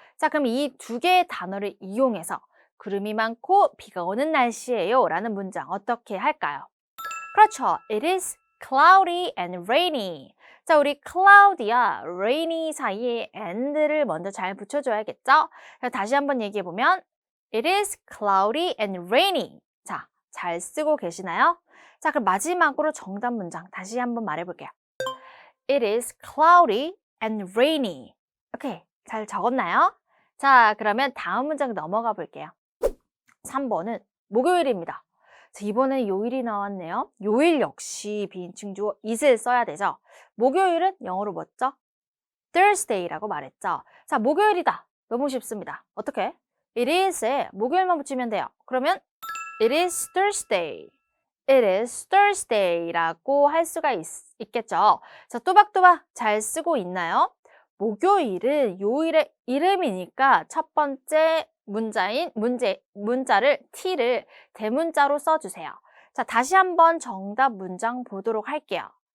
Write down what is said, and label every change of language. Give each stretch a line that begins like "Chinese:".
Korean: 자, 그럼 이 두 개의 단어를 이용해서 구름이 많고 비가 오는 날씨예요 라는 문장 어떻게 할까요? 그렇죠.
English: It is cloudy and rainy.
Korean: 자, 우리 cloudy와 rainy 사이에 and를 먼저 잘 붙여줘야겠죠? 다시 한번 얘기해보면
English: It is cloudy and rainy.
Korean: 자, 잘 쓰고 계시나요? 자, 그럼 마지막으로 정답 문장 다시 한번 말해볼게요.
English: It is cloudy and rainy.
Korean: 오케이, 잘 적었나요? 자, 그러면 다음 문장 넘어가 볼게요. 3번은 목요일입니다. 자, 이번에 요일이 나왔네요. 요일 역시 비인칭 주어 it을 써야 되죠. 목요일은 영어로 뭐죠? Thursday라고 말했죠. 자, 목요일이다. 너무 쉽습니다. 어떻게?
English: It is에
Korean: 목요일만 붙이면 돼요. 그러면
English: It is Thursday. It is Thursday라고
Korean: 할 수가 있겠죠. 자, 또박또박 잘 쓰고 있나요? 목요일은 요일의 이름이니까 첫 번째 문자를 T를 대문자로 써주세요. 자, 다시 한번 정답 문장 보도록 할게요.